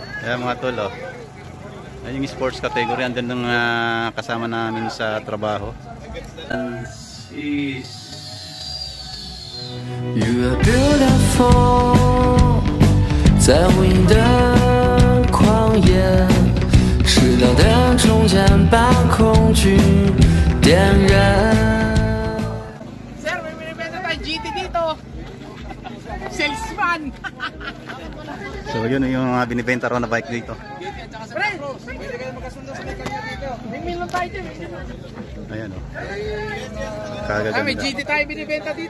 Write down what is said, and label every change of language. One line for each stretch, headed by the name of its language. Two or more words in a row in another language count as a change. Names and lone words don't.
Filipino: Ayan mga tol, oh. Ayan yung sports category. Andun ng kasama namin sa trabaho.
English: And is... You are beautiful，
Chinese: 在无垠的旷野，适当的中间把恐惧点燃。
Filipino: Sir, may binibenta tayong GT dito. Salesman. So yun yung mga binibenta raw na bike dito. Pre, pwede kayo magkasundo sa kanya dito. May milon tayo dyan. Ayan o. May GT tayo binibenta dito.